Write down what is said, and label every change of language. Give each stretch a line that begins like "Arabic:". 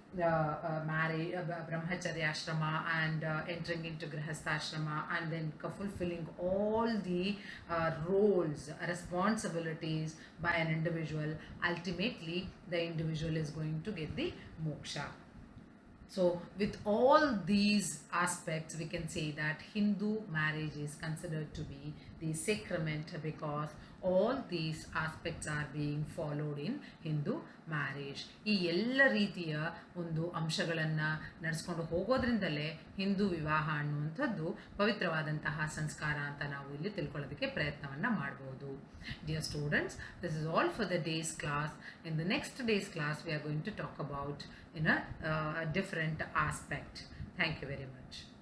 English: marriage, brahmacharya ashrama, and entering into grihastha ashrama, and then fulfilling all the roles, responsibilities by an individual, ultimately the individual is going to get the moksha. So, with all these aspects, we can say that Hindu marriage is considered to be the sacrament because all these aspects are being followed in Hindu marriage.
Kannada: ಈ ಎಲ್ಲ ರೀತಿಯ ಒಂದು ಅಂಶಗಳನ್ನು ನಡೆಸ್ಕೊಂಡು ಹೋಗೋದ್ರಿಂದಲೇ ಹಿಂದೂ ವಿವಾಹ ಅನ್ನುವಂಥದ್ದು ಪವಿತ್ರವಾದಂತಹ ಸಂಸ್ಕಾರ ಅಂತ ನಾವು ಇಲ್ಲಿ ತಿಳ್ಕೊಳ್ಳೋದಕ್ಕೆ ಪ್ರಯತ್ನವನ್ನು ಮಾಡ್ಬೋದು.
English: Dear students, this is all for the day's class. In the next day's class, we are going to talk about in a different aspect. Thank you very much.